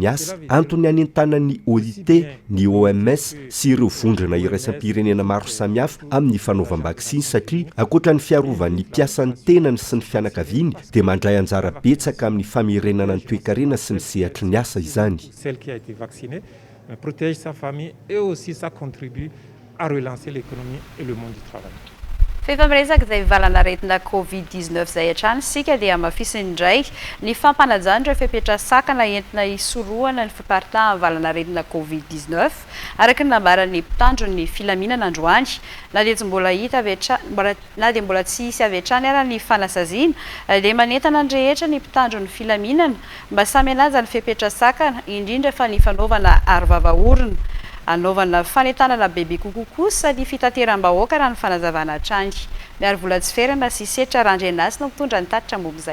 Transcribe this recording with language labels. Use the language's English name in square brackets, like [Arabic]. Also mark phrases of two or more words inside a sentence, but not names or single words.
[Malagasy] antony anentanany OIT ny OMS sy ireo vondrona iraisam-pirenena maro samihafa amin'ny fanaovam-baksiny satria akoatra ny fiarovan'ny mpiasan'ny tenany sy ny fianakaviany dia mandray anjara betsaka amin'ny famerenana ny toe-karena sy ny sehatry ny asa izany. [French] Celle qui a été vaccinée protège sa famille et aussi ça contribue à relancer l'économie et le monde du travail. [Malagasy] Rehefa miresaka izay valana aretina COVID-19 izay hatrany sika dia mafisiny indray ny fampanajana ireo fipetrasakana entina hisorohana ny fiparitahan'ny valana aretina COVID-19 araka ny nambaran'ny mpitandron'ny filaminana androany na dia mbola hita avy hatrany na dia mbola tsy hisy avy hatrany ara ny fanasaziana dia manentana ny rehetra ny mpitandron'ny filaminana mba samy hanaja ny fipetrasakana indrindra fa ny fanaovana arovava-orona anaovana fanentanana bebe kokoa kosa ny fitateram-bahoaka raha ny fanazavana hatrany miary vola tsy ferana sy setra randrenasina mitondra ny tatitra momba izay.